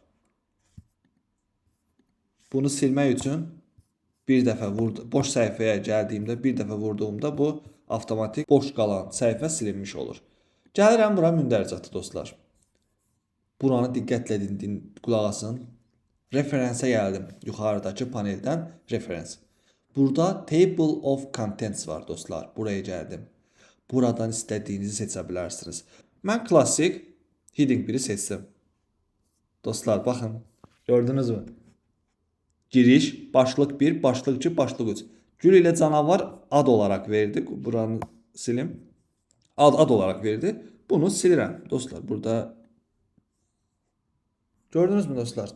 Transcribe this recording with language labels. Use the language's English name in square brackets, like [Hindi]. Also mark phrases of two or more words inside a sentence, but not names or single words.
[Azerbaijani] Bunu silmək üçün bir dəfə boş səhifəyə gəldiyimdə, bir dəfə vurduğumda bu avtomatik boş qalan səhifə silinmiş olur. Gəlirəm bura mündəricatı dostlar. Buranı diqqətlə qulaq asın. Referensə gəldim. Yuxarıdakı paneldən referens. Burada [English] table of contents [Azerbaijani] var dostlar. Buraya gəldim. Buradan istədiyinizi seçə bilərsiniz. Mən klassik heading 1-i seçdim. Dostlar baxın. Gördünüz mü? Giriş, başlıq 1, başlıq 2, başlıq 3. Gül ilə canavar ad olaraq verdi. Buranı silim. Ad olaraq verdi. Bunu silirəm. Dostlar burada gördünüz mü dostlar?